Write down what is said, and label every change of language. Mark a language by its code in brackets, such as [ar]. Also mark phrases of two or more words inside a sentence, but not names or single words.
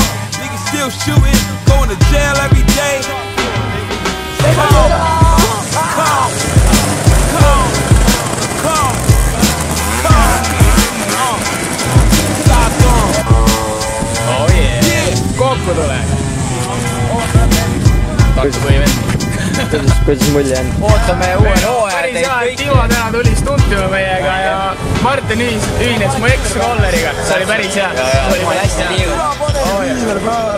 [en] Niggas still shooting, going to jail every day. Cold. Cold. Cold. Cold. Oh yeah. [et] Kokku tuleb. Taksu põhimõtteliselt. Kuidas mulje on? Ootame uuel hooajal. Päris hea, et Timo täna tuli stuntima meiega ja Martin ühines mu ex-rolleriga. See oli päris hea. Ma hästi liigun. Lähme.